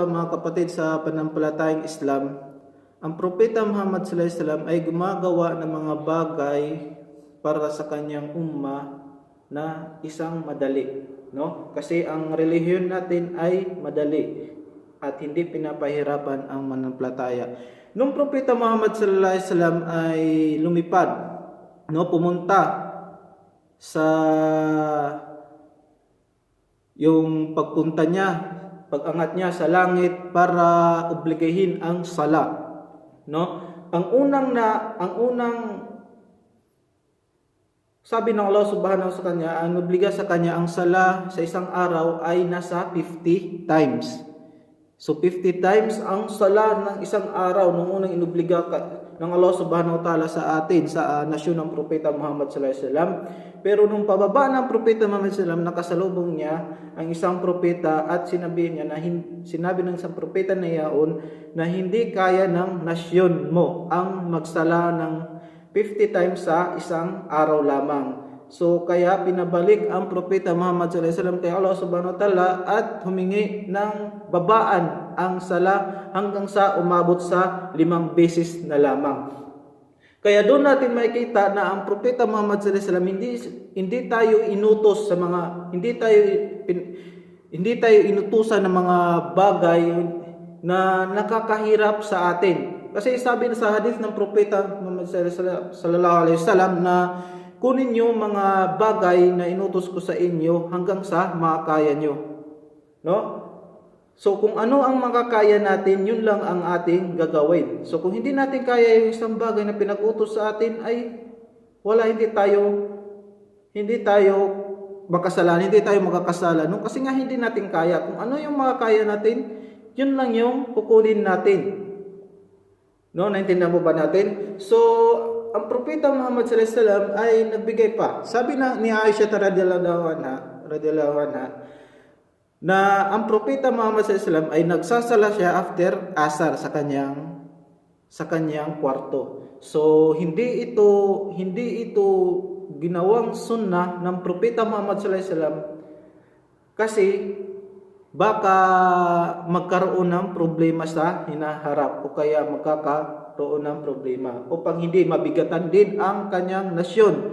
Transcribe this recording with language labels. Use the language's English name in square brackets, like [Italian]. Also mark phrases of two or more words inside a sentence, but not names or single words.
[Filipino] mga kapatid sa pananampalatayang Islam, ang Propeta Muhammad [Arabic] صلى الله عليه وسلم [Filipino] ay gumagawa ng mga bagay para sa kanyang umma na isang madali, no? Kasi ang relihiyon natin ay madali at hindi pinapahirapan ang mananampalataya. Nung Propeta Muhammad [Arabic] صلى الله عليه وسلم [Filipino] ay lumipad, no, pumunta sa yung pagpunta niya, pag-angat niya sa langit para obligahin ang sala, no? Ang unang sabi ng Allah subhanahu sa kanya, ang obliga sa kanya ang sala sa isang araw ay nasa 50 times. So 50 times ang sala ng isang araw nung unang inobliga ng Allah [Arabic] سبحانه وتعالى [Filipino] sa atin, sa nasyon ng Propeta Muhammad [Arabic] صلى الله عليه وسلم. [Filipino] Pero nung pababa ng Propeta Muhammad [Arabic] صلى الله عليه وسلم, [Filipino] nakasalubong niya ang isang propeta at sinabi ng isang propeta na iyaon na hindi kaya ng nasyon mo ang magsala ng 50 times sa isang araw lamang. So kaya pinabalik ang Propeta Muhammad [Arabic] صلى الله عليه وسلم [Filipino] kay Allah [Arabic] سبحانه وتعالى [Filipino] at humingi ng babaan ang sala hanggang sa umabot sa 5 beses na lamang. Kaya doon natin makikita na ang Propeta Muhammad [Arabic] صلى الله عليه وسلم [Filipino] hindi tayo inutos sa mga hindi tayo inutusan ng mga bagay na nakakahirap sa atin. Kasi sabi sa hadith ng Propeta Muhammad [Arabic] صلى الله عليه وسلم [Filipino] na kunin niyo mga bagay na inutos ko sa inyo hanggang sa makakaya niyo. No? So kung ano ang makakaya natin, yun lang ang ating gagawin. So kung hindi natin kaya yung isang bagay na pinag-utos sa atin, ay hindi tayo makasalanan, hindi tayo magkakasala. No? Kasi nga hindi natin kaya. Kung ano yung makakaya natin, yun lang yung kukunin natin. No, naintindihan mo ba natin? So ang Propeta Muhammad [Arabic] صلى الله عليه وسلم [Filipino] ay nagbigay pa. Sabi ni Aisha [Arabic] رضي الله عنها [Filipino] na ang Propeta Muhammad [Arabic] صلى الله عليه وسلم [Filipino] ay nagsasala siya after asar sa kanyang kwarto. So hindi ito ginawang sunnah ng Propeta Muhammad [Arabic] صلى الله عليه وسلم [Filipino] kasi baka magkaroon ng problema sa hinaharap o kaya magkakaroon ng problema upang hindi mabigatan din ang kanyang nasyon.